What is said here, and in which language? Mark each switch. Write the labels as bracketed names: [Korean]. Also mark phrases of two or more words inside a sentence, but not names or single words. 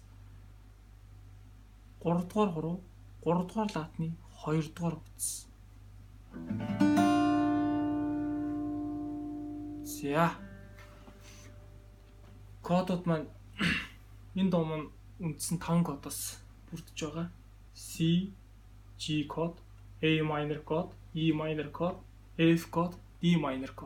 [Mongolian] Гуравдугаар хуруу, гуравдугаар латны хоёрдугаар утас. За. Кодууд маань энэ дуу маань үндсэн 5 кодоос бүрдэж байгаа. C, G код, [English] A minor [Mongolian] код, [English] E minor [Mongolian] код, F код, [English] D minor [Mongolian] код.